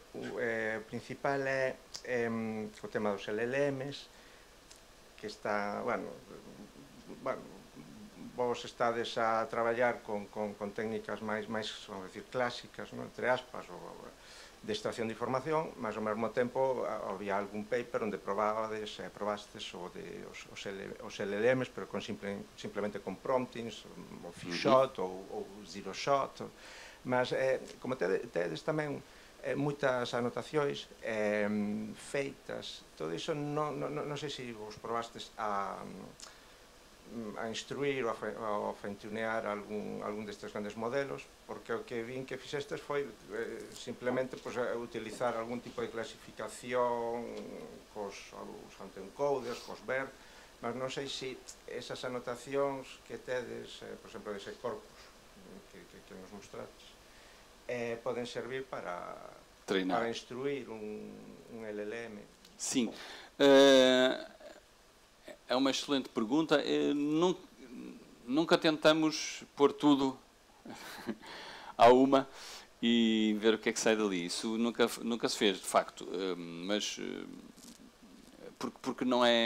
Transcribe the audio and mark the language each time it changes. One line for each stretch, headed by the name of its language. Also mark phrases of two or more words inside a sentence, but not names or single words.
Galician: O principal é o tema dos LLMs, que está, bueno, vos estades a traballar con técnicas máis, vamos decir, clásicas, entre aspas, de extracción de información, mas ao mesmo tempo había algún paper onde probastes os LLMs, pero simplemente con promptings, ou few-shot, ou zero-shot, mas como tedes tamén moitas anotacións feitas, todo iso non sei se vos probastes a instruir ou a fine-tunear algún destes grandes modelos, porque o que vin que fixestes foi simplemente utilizar algún tipo de clasificación cos autoencoders, cos BERT, mas non sei se esas anotacións que tedes, por exemplo, dese corpus que nos mostrates, poden servir para instruir un LLM.
Portuguese: Sim. É uma excelente pergunta. Nunca tentamos pôr tudo à uma e ver o que é que sai dali. Isso nunca se fez, de facto. Mas porque não é...